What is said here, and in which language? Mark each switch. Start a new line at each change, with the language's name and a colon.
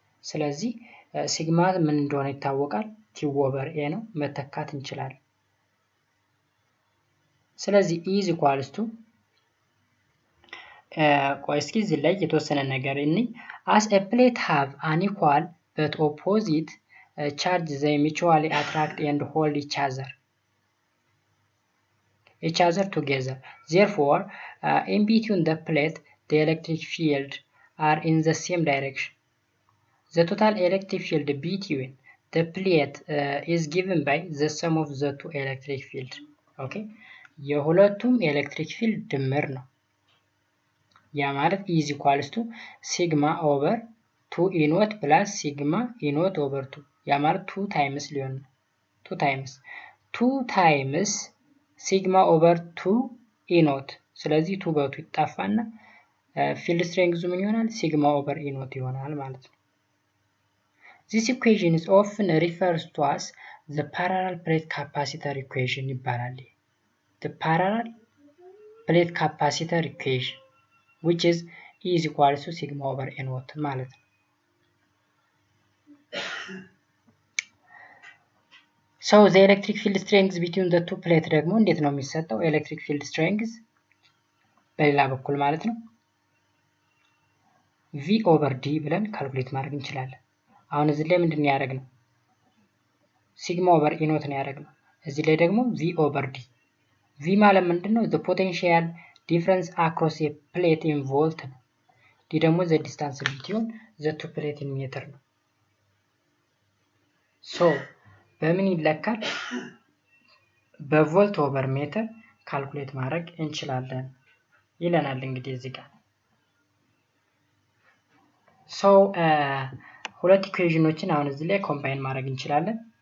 Amharic: ስለዚህ sigma ምን እንደሆነ ይታወቃል?
English: Q over A
Amharic: ነው መተካት እንችላለን ስለዚህ
English: E is equals to
Amharic: ቆይ እስኪ እዚህ ላይ የተወሰነ ነገር እንይ
English: as a plate have unequal but opposite charge they mutually attract and hold each other together therefore in between the plate the electric field are in the same direction the total electric field between the plate is given by the sum of the two electric field. Okay?
Amharic: የሁለቱም ኤሌክትሪክ ፊልድ ድምር ነው። ያ ማለት
English: E is equals to sigma over 2 E naught plus sigma E naught over 2.
Amharic: ያ ማለት
English: 2 times
Amharic: ሊሆን ነው።
English: 2 times sigma over 2 E naught.
Amharic: ስለዚህ 2 በ2 ይጣፋና ፊልድ ስትሬንግዙ ምን ይሆናል?
English: sigma over E naught ይሆናል
Amharic: ማለት ነው።
English: This equation is often referred to as the parallel plate capacitor equation ይባላል። The parallel plate capacitor equation which is E is equals to sigma over E naught ማለት ነው። So the electric field strength between the two plate
Amharic: ደግሞ እንዴት ነው የሚሰጠው? electric field strength በሌላ በኩል ማለት ነው V over D ብለን ካልኩሌት ማድረግ እንችላለን። አሁን እዚህ ላይ ምንድን ያደረግነው? ሲግማ ኦቨር E naught ነው ያደረግነው። እዚህ ላይ ደግሞ V over D V ማለት ምንድነው?
English: the potential difference across a plate in volt ነው። D ደግሞ the distance between the two plate in meter ነው።
Amharic: so በምን ይለካል? በቮልት ኦቨር ሜትር ካልኩሌት ማድረግ እንችላለን ይለናል እንግዲህ እዚህ ጋር so ሁለት ኢኩዌሽኖችን አሁን እዚህ ላይ ኮምባይን ማድረግ እንችላለን